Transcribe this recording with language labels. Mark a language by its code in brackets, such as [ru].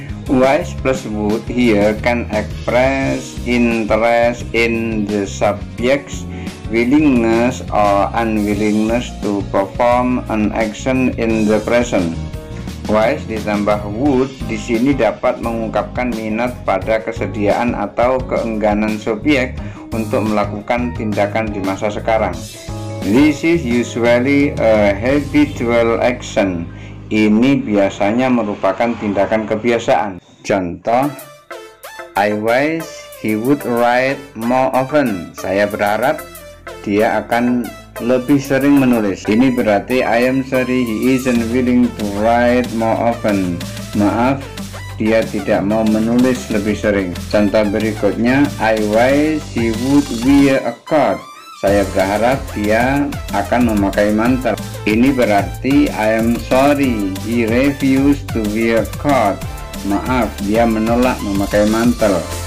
[en] Wise plus would here can express interest in the subject's willingness or unwillingness to perform an action in the present. [id] Wise ditambah would di sini dapat mengungkapkan minat pada kesediaan atau keengganan subjek untuk melakukan tindakan di masa sekarang. [en] This is usually a habitual action. [id] Ini biasanya merupakan tindakan kebiasaan. [en] Contoh, I wish he would write more often. [id] Saya berharap dia akan lebih sering menulis. Ini berarti [en] I am sorry he isn't willing to write more often. [id] Maaf, dia tidak mau menulis lebih sering. Contoh berikutnya, [en] I wish he would wear a coat. [id] Saya berharap dia akan memakai mantel. Ini berarti [en] I am sorry he refused to wear coat. [id] Maaf, dia menolak memakai mantel.